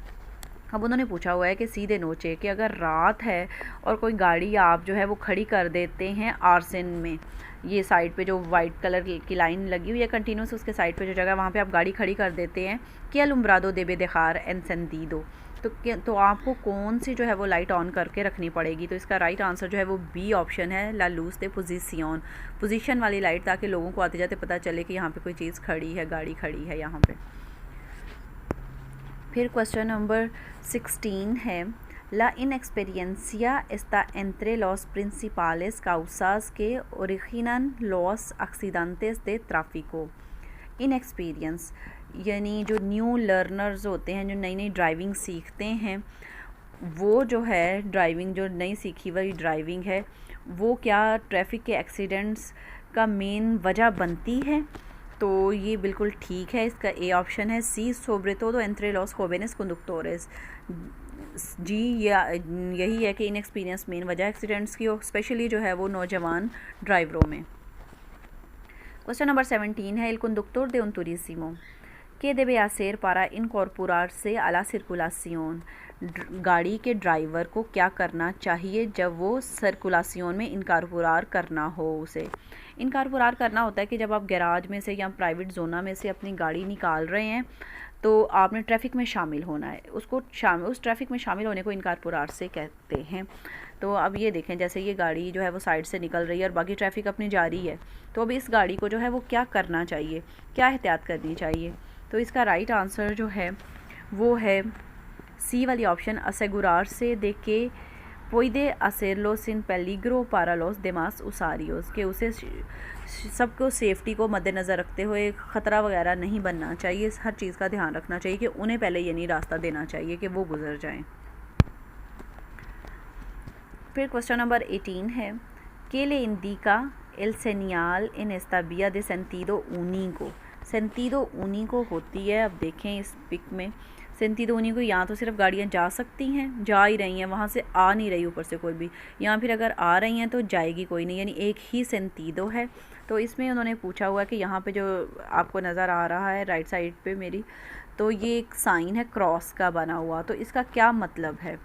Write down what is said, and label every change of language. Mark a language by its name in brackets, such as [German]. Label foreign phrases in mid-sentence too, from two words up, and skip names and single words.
[Hindi] अब उन्होंने पूछा हुआ है कि सीधे नोचे कि अगर रात है और कोई गाड़ी आप जो है वो खड़ी कर देते हैं आर्सेन में, ये साइड पे जो [English] white color [Hindi] की लाइन लगी हुई है कंटिन्यूस, उसके साइड पे जो जगह वहाँ पे आप गाड़ी खड़ी कर देते हैं कि [Spanish] alumbrado debe dejar encendido, [Hindi] तो आपको कौन सी जो है वो लाइट ऑन करके रखनी पड़ेगी। तो इसका [English] right answer [Hindi] जो है वो [English] B option [Hindi] है, [Spanish] la luz de posición, [Hindi] पोजीशन वाली लाइट, ताकि लोगों को आते जाते पता चले कि यहाँ पे कोई चीज़ खड़ी है, गाड़ी खड़ी है यहाँ पे। फिर [English] question number [Hindi] 16 है, [Spanish] La inexperiencia está entre los principales causas que originan los accidentes de tráfico। [Hindi] इनएक्सपीरियंस यानी जो [English] new learners [Hindi] होते हैं, जो नई नई ड्राइविंग सीखते हैं, वो जो है ड्राइविंग, जो नई सीखी हुई ड्राइविंग है, वो क्या ट्रैफिक के एक्सीडेंट्स का मेन वजह बनती है। तो ये बिल्कुल ठीक है, इसका [English] A option [Hindi] है, [Spanish] si sobre todo entre los jóvenes conductores. [Hindi] जी यही है कि इनएक्सपीरियंस मेन वजह एक्सीडेंट्स की, और स्पेशली जो है वो नौजवान ड्राइवरों में। [English] question number [Hindi] 17 है, [Spanish] el conductor de un turismo ¿qué debe hacer para incorporarse a la circulación? [Hindi] गाड़ी के ड्राइवर को क्या करना चाहिए जब वो सर्कुलासियोन में इनकारपुरार करना हो। उसे इनकारपुरार करना होता है कि जब आप गैराज में से या प्राइवेट जोना में से अपनी गाड़ी निकाल रहे हैं तो आपने ट्रैफिक में शामिल होना है, उस ट्रैफिक में शामिल होने को इनकारपुरार से कहते हैं। तो अब ये देखें, जैसे ये गाड़ी जो है वो साइड से निकल रही है और बाकी ट्रैफिक अपनी जारी है, तो अब इस गाड़ी को जो है वो क्या करना चाहिए, क्या एहतियात करनी चाहिए। तो इसका [English] right answer [Hindi] जो है वो है सी वाली ऑप्शन, [Spanish] asegurarse de que puede hacerlo sin peligro para los demás usuarios, [Hindi] कि उसे सबको सेफ्टी को मद्देनज़र रखते हुए ख़तरा वगैरह नहीं बनना चाहिए, हर चीज़ का ध्यान रखना चाहिए कि उन्हें पहले ये नहीं रास्ता देना चाहिए कि वो गुजर जाएं। फिर [English] question number [Hindi] 18 है, [Spanish] ¿qué le indica el señal en esta vía de sentido único? sentido único [Hindi] होती है, अब देखें इस पिक में [Spanish] sentido único, [Hindi] यहाँ तो सिर्फ गाड़ियाँ जा सकती हैं, जा ही रही हैं, वहाँ से आ नहीं रही ऊपर से कोई भी, यहाँ फिर अगर आ रही हैं तो जाएगी कोई नहीं, यानी एक ही सेंतीदो है। तो इसमें उन्होंने पूछा हुआ है कि यहाँ पे जो आपको नज़र आ रहा है [English] right side [Hindi] पे मेरी, तो ये एक साइन है क्रॉस का बना हुआ, तो इसका क्या मतलब है।